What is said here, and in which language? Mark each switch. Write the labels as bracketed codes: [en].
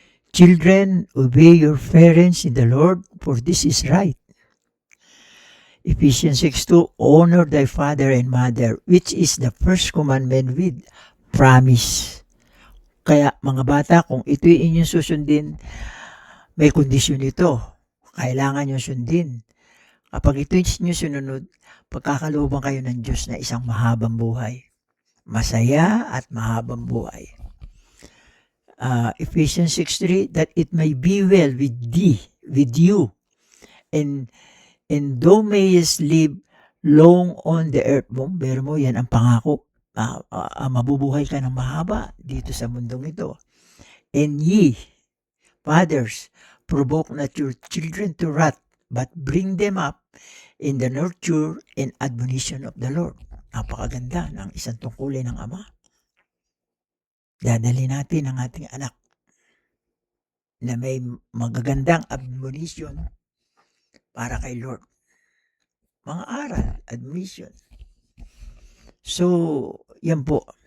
[en] Children, obey your parents in the Lord, for this is right. Ephesians 6:2, honor thy father and mother, which is the first commandment with promise. [tl] Kaya mga bata, kung ito'y inyong susundin, may kondisyon ito. Kailangan nyo sundin. Kapag ito'y inyo sununod, pagkakalooban kayo ng Diyos na isang mahabang buhay. Masaya at mahabang buhay. [en] Ephesians 6:3, that it may be well with thee, with you, and thou mayest live long on the earth. [tl] Pero mo, yan ang pangako. Mabubuhay ka ng mahaba dito sa mundong ito. [en] And ye, fathers, provoke not your children to wrath, but bring them up in the nurture and admonition of the Lord. [tl] Napakaganda ng isang tungkulin ng Ama. Dadali natin ang ating anak na may magagandang admonition para kay Lord. Mga aral, admonition. So, yan po.